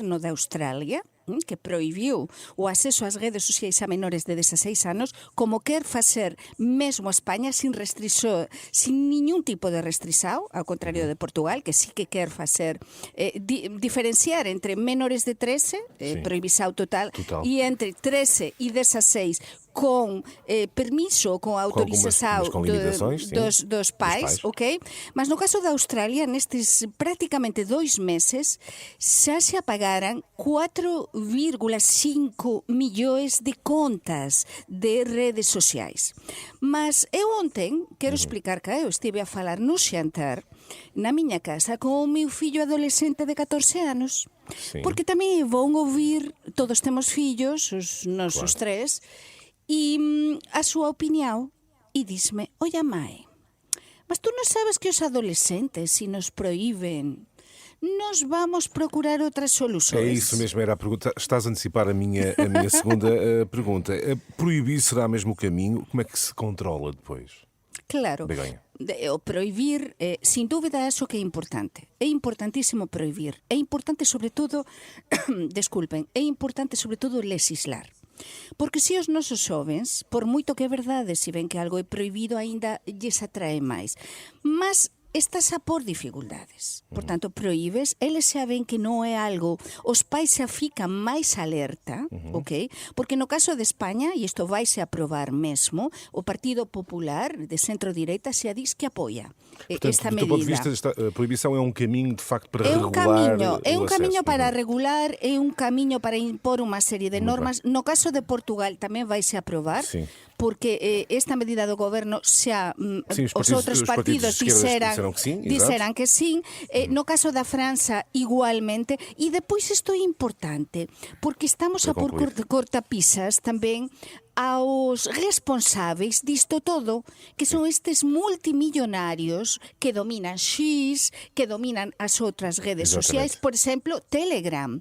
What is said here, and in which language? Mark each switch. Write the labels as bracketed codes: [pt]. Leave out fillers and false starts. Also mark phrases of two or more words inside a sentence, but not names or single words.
[gl] o goberno de Australia que prohibiu o acceso ás redes sociais a menores de 16 anos, como quer facer mesmo a España sin ningún tipo de restrição, ao contrario de Portugal, que sí que quer facer diferenciar entre menores de 13, prohibição total, [pt] e entre 13 e 16 com permiso, com autorização dos pais, ok? Mas no caso da Austrália, nestes praticamente 2 meses, [gl] xa se apagaran 4,5 millóns de contas de redes sociais. Mas eu ontem, quero explicar que eu estive a falar no xantar na miña casa con o meu fillo adolescente de 14 anos. [pt] Sim. [gl] Porque tamén vão ouvir, todos temos fillos, os nosos tres, e a súa opinión, e dísme, oye, mãe, mas tú non sabes que os adolescentes, se nos proíben, [pt] nós vamos procurar outras soluções. É isso mesmo, era a pergunta. Estás a antecipar a minha segunda pergunta. Proibir será mesmo o caminho? Como é que se controla depois? Claro, o proibir, [gl] sin dúbida, acho que é importante. [pt] É importantísimo proibir. É importante, sobre todo, desculpen, é importante, sobre todo, legislar. [gl] Porque se os nosos xovens, por moito que é verdade, se ven que algo é prohibido, aínda lles atrae máis. Mas estás a por dificultades. Por tanto, proíbes, eles xa ven que non é algo, os pais xa fican máis alerta, ok? Porque no caso de España, e isto vaise a aprobar mesmo, o Partido Popular de centro-direita xa diz que apoia esta medida. [pt] Do teu ponto de vista, a proibição é um caminho, de facto, para regular [gl] É un camiño [pt] acesso. [gl] para regular, é un camiño para impor unha serie de normas. No caso de Portugal tamén vaise a aprobar, porque esta medida do goberno xa os outros partidos disseran que sim. No caso da França, igualmente. E depois isto é importante, porque estamos a por cortapisas tamén aos responsáveis disto todo, que son estes multimillonarios que dominan X, que dominan as outras redes sociais, por exemplo, Telegram.